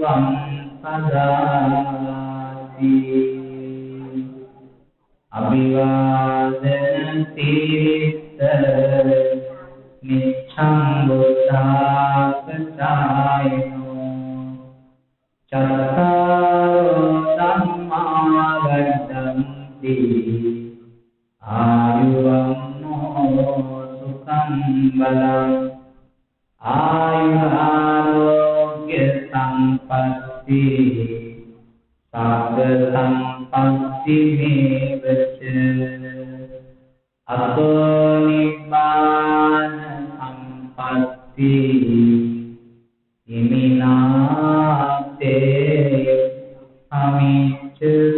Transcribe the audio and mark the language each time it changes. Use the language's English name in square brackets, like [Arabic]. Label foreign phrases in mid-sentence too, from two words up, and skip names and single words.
[Pali] සම්පදාති අභිවාදන තීර්ථ නිච්ඡං බුද්ධාගතායනෝ චත්තාරෝ ධම්මා වද්දන්ති ආයුවන්නෝ සුඛං බලං ආයුරාෝග්‍ය සම්පත්ති සග්ග සම්පත්ති මේවච අතෝ නිබ්බාන සම්පත්ති ඉමිනාතේ අමිච්ඡතු.